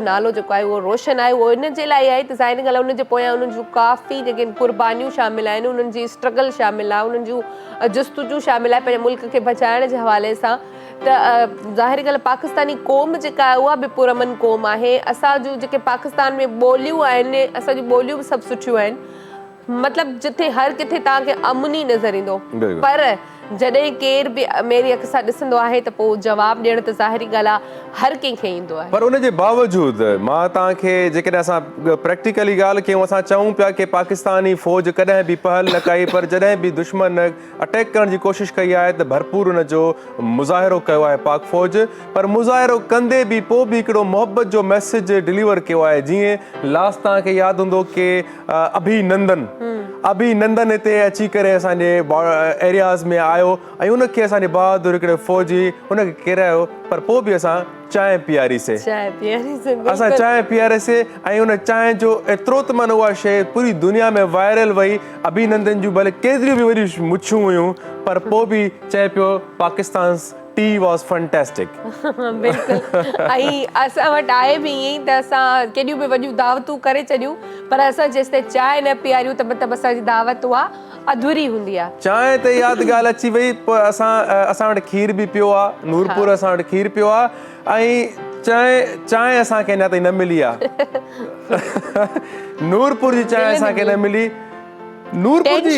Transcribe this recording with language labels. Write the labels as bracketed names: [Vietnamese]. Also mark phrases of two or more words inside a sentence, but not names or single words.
[Sindhi] नालो जेको आहे उहो रोशन आहे उहो इन जे लाइ आहे त ज़ाहिर ॻाल्हि आहे उन जे पोयां उन्हनि जूं काफ़ी जेके कुर्बानियूं शामिल आहिनि उन्हनि जी स्ट्रगल शामिल आहे उन्हनि जूं जस्तुजू शामिल आहे पंहिंजे मुल्क खे बचाइण जे हवाले सां त ज़ाहिर ॻाल्हि पाकिस्तानी क़ौम जेका आहे उहा बि पुरअमन क़ौम आहे असांजूं जेके पाकिस्तान में ॿोलियूं आहिनि असांजूं ॿोलियूं बि सभु सुठियूं आहिनि मतिलबु जिथे हर किथे तव्हांखे अमन ई नज़र ईंदो पर जॾहिं केर बि मेरी अख सां ॾिसंदो आहे त पोइ जवाबु ॾियण त ज़ाहिरी ॻाल्हि आहे हर कंहिंखे ईंदो आहे पर उनजे बावजूदि मां तव्हांखे जेकॾहिं असां प्रैक्टिकली ॻाल्हि कयूं असां चऊं पिया की पाकिस्तानी फ़ौज कॾहिं बि पहल न कई पर जॾहिं बि दुश्मन अटैक करण जी कोशिशि कई आहे त भरपूर उनजो मुज़ाहिरो कयो आहे पाक फ़ौज पर मुज़ाहिरो कंदे बि पोइ बि हिकिड़ो मोहबत जो मैसेज डिलीवर कयो आहे जीअं लास्ट तव्हांखे यादि हूंदो की अभिनंदन हिते अची करे असांजे एरियाज़ में आयो ऐं उनखे असांजे बहादुर हिकिड़े फ़ौजी हुनखे किरायो पर पोइ बि असां चांहि पीआरीसीं असां चांहि पीआरीसीं ऐं उन चांहि जो एतिरो त माना उहा शइ पूरी दुनिया में वायरल वई अभिनंदन जूं भले केतिरियूं बि वॾियूं मुछूं हुयूं पर पोइ बि चए पियो पाकिस्तान [English] tea was fantastic [Sindhi] बिल्कुलु ऐं असां वटि आहे बि ईअं ई त असां केॾियूं बि वॾियूं दावतूं करे छॾियूं पर असां जेसि ताईं चांहि न पीआरियूं त मतिलबु असांजी दावत उहा अधूरी हूंदी आहे चांहि ते यादि ॻाल्हि अची वई पोइ असां वटि खीर बि पियो आहे नूरपुर असां वटि खीर पियो आहे ऐं चांहि असांखे अञा ताईं न मिली आहे नूरपुर जी चांहि असांखे न मिली नूरपुर जी